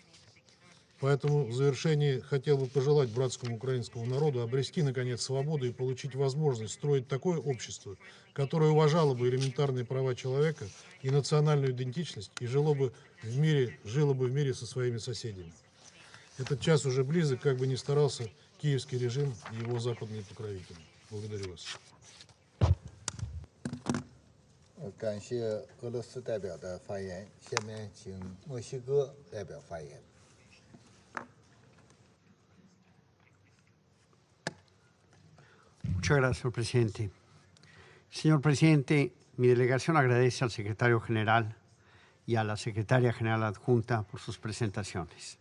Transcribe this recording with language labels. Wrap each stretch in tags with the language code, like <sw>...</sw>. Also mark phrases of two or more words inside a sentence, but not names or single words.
<ru>Поэтому в завершении хотел бы пожелать братскому украинскому народу обрести, наконец, свободу и получить возможность строить такое общество, которое уважало бы элементарные права человека и национальную идентичность и жило бы в мире со своими соседями. Этот час уже близок, как бы ни старался киевский режим и его западные покровители. Благодарю вас.</ru> <zh>感谢俄罗斯代表的发言，下面请墨西哥代表发言。</zh> <es>Muchas gracias, señor presidente. Señor presidente, mi delegación agradece al secretario general y a la secretaria general adjunta por sus presentaciones.</es>